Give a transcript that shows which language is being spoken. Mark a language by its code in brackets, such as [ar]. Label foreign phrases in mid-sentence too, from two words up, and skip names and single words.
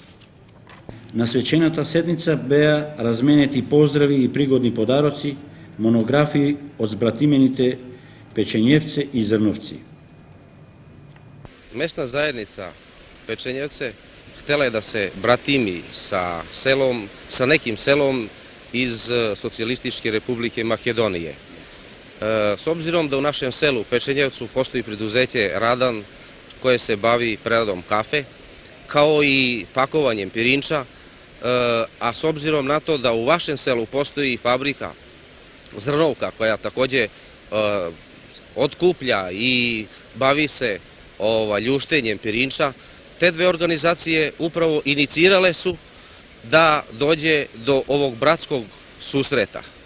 [mk] На свечената седница беа разменети поздрави и пригодни подароци, монографии од збратимените Печењевце и Зрновци. [sr] Местна заедница Печењевце хтела е да се братими sa неким селом iz Socijalističke Republike Makedonije. S obzirom da u našem selu Pečenjevcu postoji preduzeće Radan koje se bavi preradom kafe, kao i pakovanjem pirinča, a s obzirom na to da u vašem selu postoji fabrika Zrnovka koja takođe otkuplja i bavi se ljuštenjem pirinča, te dve organizacije upravo inicirale su da dođe do ovog bratskog susreta.